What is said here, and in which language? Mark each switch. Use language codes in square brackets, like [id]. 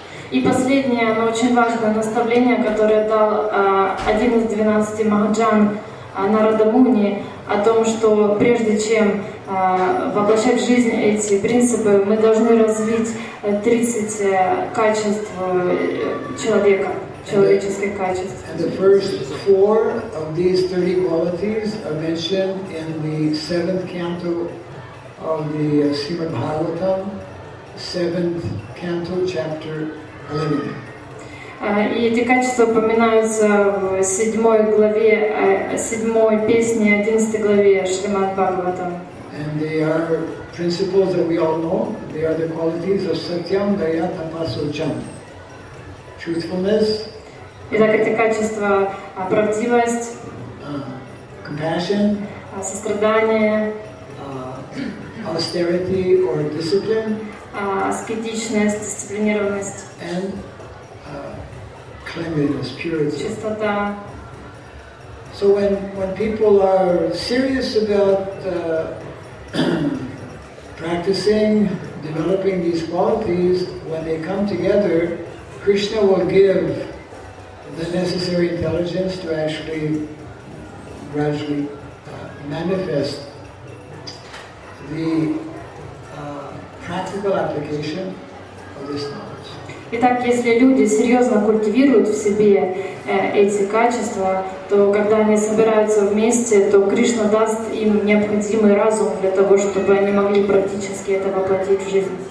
[ru] И последнее, но очень важное наставление, которое дал один из 12 махаджан Нарада Муни, о том, что прежде чем воплощать в жизнь эти принципы, мы должны развить 30 качеств человека, человеческих качеств. [en] And the first 4 of these 30 qualities are mentioned in the 7th canto of the Srimad Bhagavatam, 7th canto, chapter 11. [ru] И эти качества упоминаются в 7 главе, 7 песне, 11 главе Шримад Бхагаватам. [en] And they are principles that we all know. They are the qualities of Satyam, Daya, Tapaso, Cham. Truthfulness. [ru] Итак, эти качества — правдивость, [en] compassion, [ru] сострадание, [en] austerity or discipline, [ru] аскетичность, дисциплинированность, [en] and cleanliness, purity. [ru] чистота. [en] So when people are serious about practicing, developing these qualities, when they come together, Krishna will give the necessary intelligence to actually gradually manifest the practical application of this knowledge. [ru] Итак, если люди серьезно культивируют в себе эти качества, то когда они собираются вместе, то Кришна даст им необходимый разум для того, чтобы они могли практически это воплотить в жизнь.